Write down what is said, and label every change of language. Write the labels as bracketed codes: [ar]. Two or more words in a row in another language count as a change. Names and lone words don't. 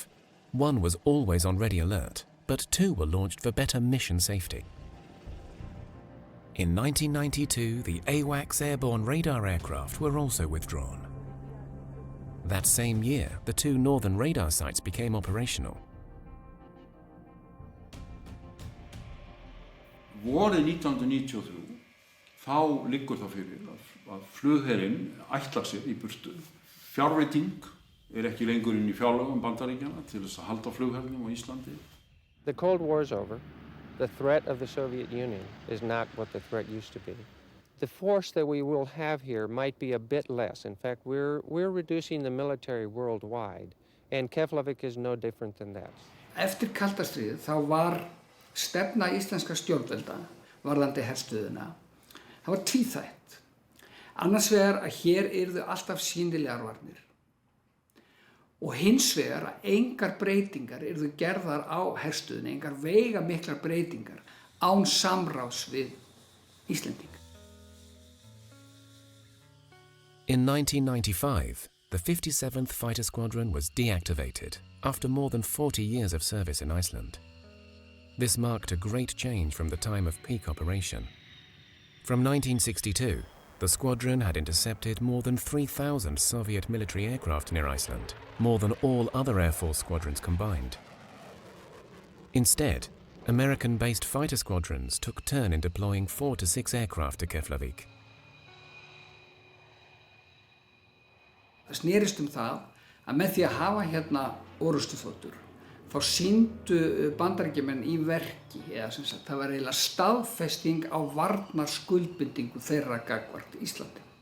[en] One was always on ready alert, but 2 were launched for better mission safety. In 1992, the AWACS airborne radar aircraft were also withdrawn. That same year, the 2 northern radar sites became operational. [is] Vorið 1993, þá liggur það fyrir að flugherinn ætlar sér í burtu. Fjárveiting ekki lengur inn í fjárlögum Bandaríkjanna til þess að halda flughernum á Íslandi. [en] The Cold War is over. The threat of the Soviet Union is not what the threat used to be. The force that we will have here might be a bit less. In fact, we're reducing the military worldwide, and Keflavik is no different than that. [is] Eftir kalda stríðið þá var stefna íslenska stjórnvalda varðandi herstöðina. Það var tvíþætt. Annars vegar að hér yrðu alltaf sýnilegar varnir og hins vegar að engar breytingar yrðu gerðar á herstöðinni, engar veigamiklar breytingar án samráðs við Íslendinga. [en] In 1995, the 57th Fighter Squadron was deactivated after more than 40 years of service in Iceland. This marked a great change from the time of peak operation. From 1962, the squadron had intercepted more than 3,000 Soviet military aircraft near Iceland, more than all other Air Force squadrons combined. Instead, American-based fighter squadrons took turn in deploying 4 to 6 aircraft to Keflavik. [is] Það snerist það að með því að hafa hérna orrustuþotur þá sýndu Bandaríkjamenn í verki, eða sem sagt, það var eiginlega staðfesting á varnarskuldbindingu þeirra gagnvart Íslandi.